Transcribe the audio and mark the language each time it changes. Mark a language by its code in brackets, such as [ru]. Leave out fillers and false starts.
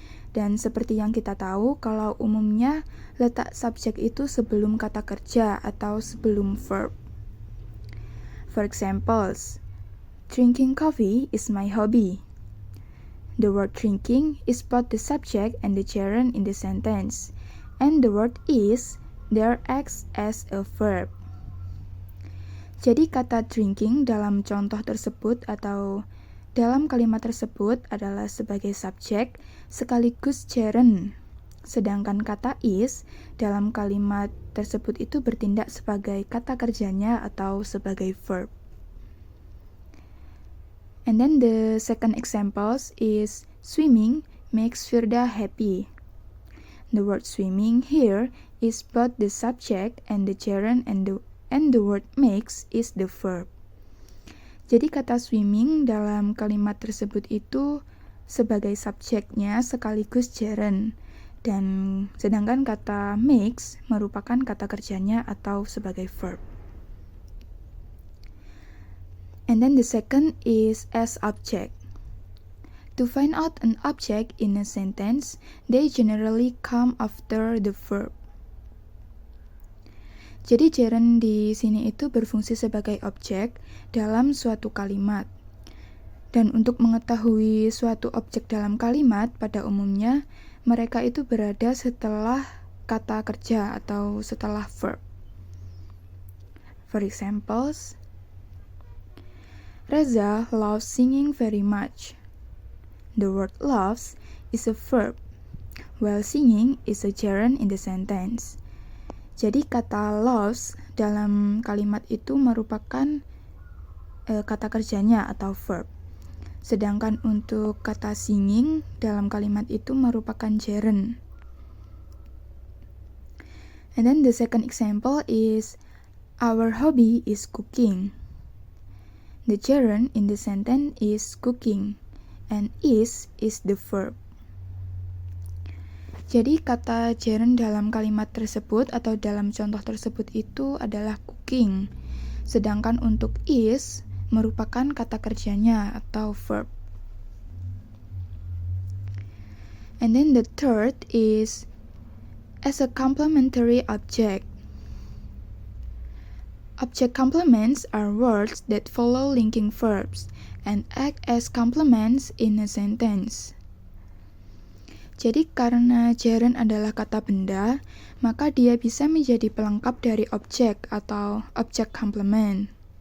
[id] Dan seperti yang kita tahu, kalau umumnya letak subjek itu sebelum kata kerja atau sebelum verb. [en] For examples, drinking coffee is my hobby. The word drinking is both the subject and the gerund in the sentence, and the word is there acts as a verb. [id] Jadi kata drinking dalam contoh tersebut atau dalam kalimat tersebut adalah sebagai subjek sekaligus gerund. Sedangkan kata is dalam kalimat tersebut itu bertindak sebagai kata kerjanya atau sebagai verb. [en] And then the second examples is swimming makes Firda happy. The word swimming here is both the subject and the gerund and the word makes is the verb. Jadi kata swimming dalam kalimat tersebut itu sebagai subjeknya sekaligus gerund, dan sedangkan kata makes merupakan kata kerjanya atau sebagai verb. And then the second is as object. To find out an object in a sentence, they generally come after the verb. [id] Jadi gerund di sini itu berfungsi sebagai objek dalam suatu kalimat. Dan untuk mengetahui suatu objek dalam kalimat, pada umumnya mereka itu berada setelah kata kerja atau setelah verb. [en] For examples, Reza loves singing very much. The word loves is a verb, while singing is a gerund in the sentence. [id] Jadi kata loves dalam kalimat itu merupakan kata kerjanya atau verb. Sedangkan untuk kata singing dalam kalimat itu merupakan gerund. [en] And then the second example is our hobby is cooking. The gerund in the sentence is cooking and is the verb. [id] Jadi kata gerund dalam kalimat tersebut atau dalam contoh tersebut itu adalah cooking. Sedangkan untuk is merupakan kata kerjanya atau verb. [en] And then the third is as a complementary object. Object complements are words that follow linking verbs and act as complements in a sentence. [id] Jadi karena gerund adalah kata benda, maka dia bisa menjadi pelengkap dari objek atau object complement.